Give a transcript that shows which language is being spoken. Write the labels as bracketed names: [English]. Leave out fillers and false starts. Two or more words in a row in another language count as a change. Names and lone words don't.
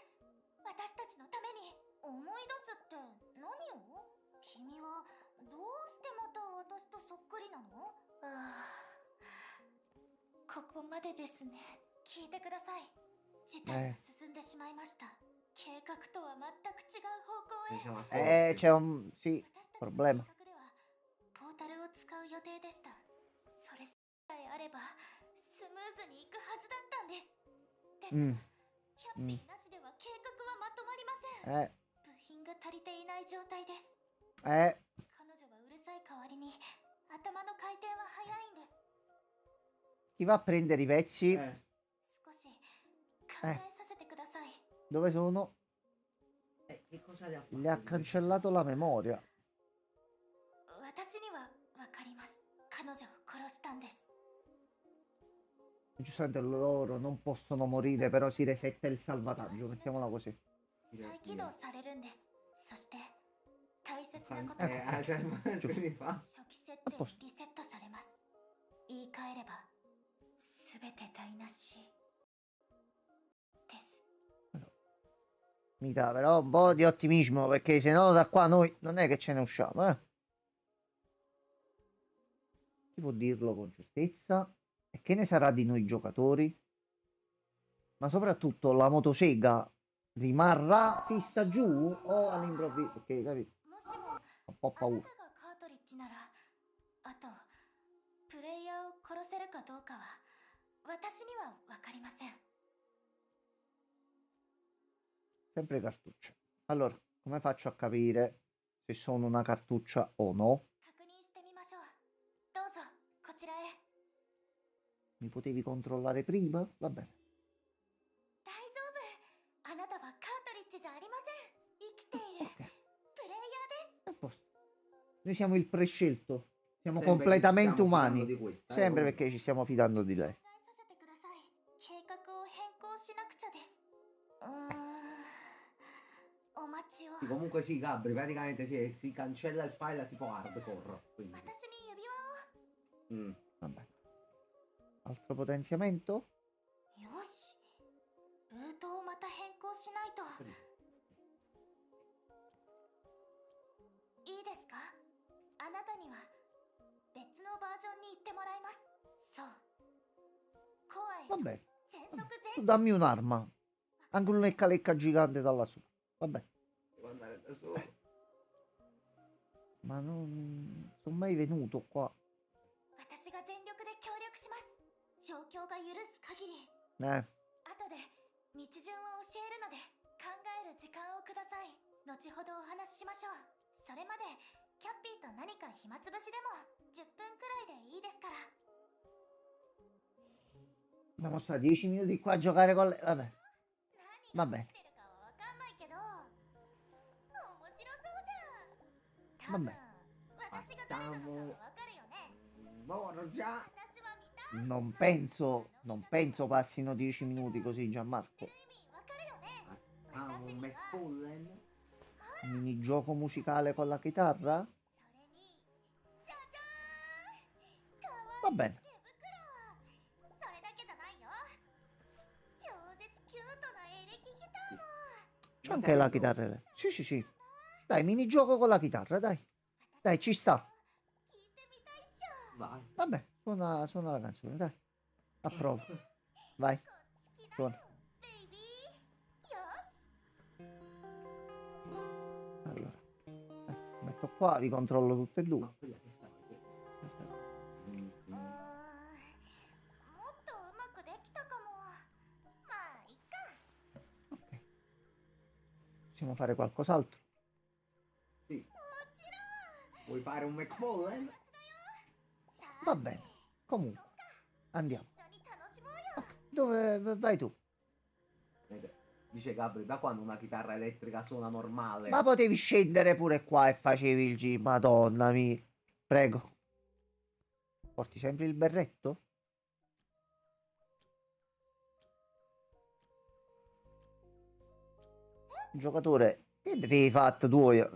[Japanese] 私たちのために。思い出すって何を？君はどうしてまた私とそっくりなの？ここまでですね。聞いてください。事態が進んでしまいました。計画とは全く違う方向へ。 [Italian] Siamo a corte. C'è un... sì, [Japanese] 私たちの [Italian] problema. [Japanese] 計画ではポータルを使う予定でした。それさえあればスムーズにいくはずだったんです。ですが、キャッピーなしでは計画はまとまりません。部品が足りていない状態です。彼女はうるさい代わりに頭の回転は速いんです。 [Italian] Chi va a prendere i pezzi? [Japanese] 少し考えさせてください。 [Italian] Dove sono? Che cosa le ha fatto? Le ha cancellato la memoria. [Japanese] 私にはわかります。彼女を殺したんです。 [Italian] Giustamente loro non possono morire, però si resetta il salvataggio, mettiamola così. [Japanese] 再起動されるんです。そして大切なこと [Italian] Cioè, [Japanese] が [Italian] giorni fa. [Japanese] 初期設定リセットされます。言い換えれば全て台無しです。 [Italian] Mi dà però un po' di ottimismo, perché se no da qua noi non è che ce ne usciamo, Chi può dirlo con certezza? E che ne sarà di noi giocatori? Ma soprattutto la motosega rimarrà fissa giù o all'improvviso? Perché capito? [Japanese] もしも [Italian] Un po' [Japanese] あな [Italian] paura. [Japanese] たがカートリッジなら、あとプレイヤーを殺せるかどうかは私にはわかりません。 [Italian] Sempre cartuccia. Allora, come faccio a capire se sono una cartuccia o no? [Japanese] 確認してみましょう。どうぞこちらへ。 [Italian] Mi potevi controllare prima? Va bene. [Japanese] 大丈夫。あなたはカートリッジじゃありません。生きている [Italian] Ok, [Japanese] プレイヤーです。 [Italian] a posto. Noi siamo il prescelto. Siamo Sempre che ci completamente stiamo umani. fidando di questa, Sempre come- perché ci stiamo fidando di lei. [Japanese] 考えさせてください。計画を変更しなくちゃです。お待ちを。 [Italian] Sì, comunque sì, Gabri, praticamente si cancella il file tipo hardcore. Quindi. [Japanese] 私に指輪を。 [Italian] Va bene. Altro potenziamento? [Japanese] よし。ルートをまた変更しないと。いいですか？あなたには別のバージョンに行ってもらいます。そう。コアへ [Italian] Va [Japanese] と [Italian] bene. [Japanese] 全速 [Italian] Tu [Japanese] 前進。 [Italian] dammi un'arma. Anche un lecca-lecca gigante da lassù. Va bene. Devo andare da solo. Ma non sono mai venuto qua. [Japanese] 私が全力で協力します。状況が許す限り。 Eh, 後で道順を教えるので考える時間をください。後ほどお話ししましょう。それまでキャッピーと何か暇つぶしでも10分くらいでいいですから。 [Italian] Dobbiamo stare 10 minuti qua a giocare con lei. Vabbè. [Japanese] 何が起きてるかはわかんないけど面白そうじゃん。多分 [Italian] Vabbè. [Japanese] 私が誰なのかはわかるよね。 [Italian] Moro già. [Japanese] 私は見た。 [Italian] Non penso passino 10 minuti così, Gianmarco. [Japanese] 意味わかるよね。 [Italian] Ah, un McFullen. Minigioco musicale con la chitarra? [Japanese] それにじゃじゃーん。かわい [Italian] Va [Japanese] い [Italian] bene. [Japanese] 手袋。それだけじゃないよ。超絶キュートなエレキギターも。 [Italian] C'è anche la chitarra. Sì, sì, sì. Dai, minigioco con la chitarra, dai. Dai, ci sta. [Japanese] 聞いてみたいっしょ。 [Italian] Vai. Vabbè, suona la canzone, dai. Approvo. Vai. [Japanese] こっち来な [Italian] Suona. [Japanese] よ、ベイビー。よし。 [Italian] Allora. Metto qua, vi controllo tutte e due. Ma quella che stava qui. [Japanese] もっとうまくできたかも。まあいっか。 [Italian] Ok. Possiamo fare qualcos'altro? Sì. Vuoi fare un McFullen? [Japanese] さあ [Italian] Va bene. Comunque, andiamo. [Japanese] 一緒に楽しもうよ。 [Italian] Dove vai tu? Dice Gabri, da quando una chitarra elettrica suona normale? Ma potevi scendere pure qua e facevi il G. Madonna mia. Prego. Porti sempre il berretto? Giocatore, che devi fatto tu?